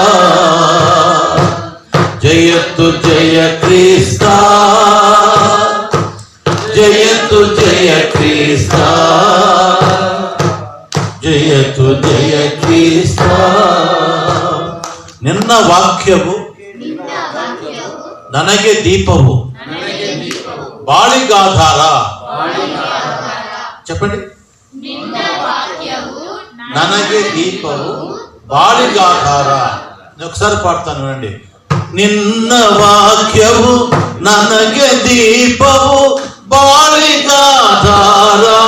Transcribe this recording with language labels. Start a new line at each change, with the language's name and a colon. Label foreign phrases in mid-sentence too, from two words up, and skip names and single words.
Kannada: ಜಯತು ಜಯ ಕ್ರಿಸ್ತ, ಜಯತು ಜಯ ಕ್ರಿಸ್ತ, ಜಯತು ಜಯ ಕ್ರಿಸ್ತ. ನಿನ್ನ ವಾಕ್ಯವು ನನಗೆ ದೀಪವು బాళిగాధార. చెప్పండి, ನನಗೆ ದೀಪಮು ಬಾಳಿಗಾಧಾರ.
Telugu: ఒకసారి పాడతాను వినండి.
Kannada: ನಿನ್ನ ವಾಕ್ಯಮು ನನಗೆ ದೀಪಮು ಬಾಳಿಗಾಧಾರ.